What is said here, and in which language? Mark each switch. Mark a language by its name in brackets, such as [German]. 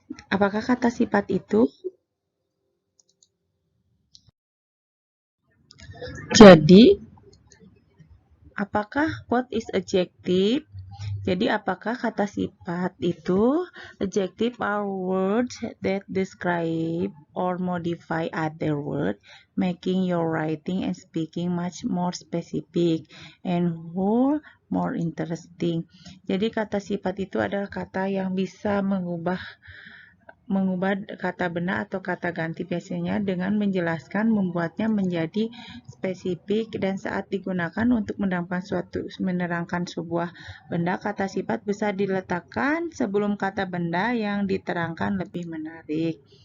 [Indonesian] Apakah kata sifat itu? Jadi, [English] what is adjective? [Indonesian] Jadi, apakah kata sifat itu? [English] Adjective are words that describe or modify other words, making your writing and speaking much more specific and more interesting. [Indonesian] Jadi, kata sifat itu adalah kata yang bisa mengubah kata benda atau kata ganti biasanya dengan menjelaskan, membuatnya menjadi spesifik, dan saat digunakan untuk menerangkan sebuah benda, kata sifat bisa diletakkan sebelum kata benda yang diterangkan lebih menarik.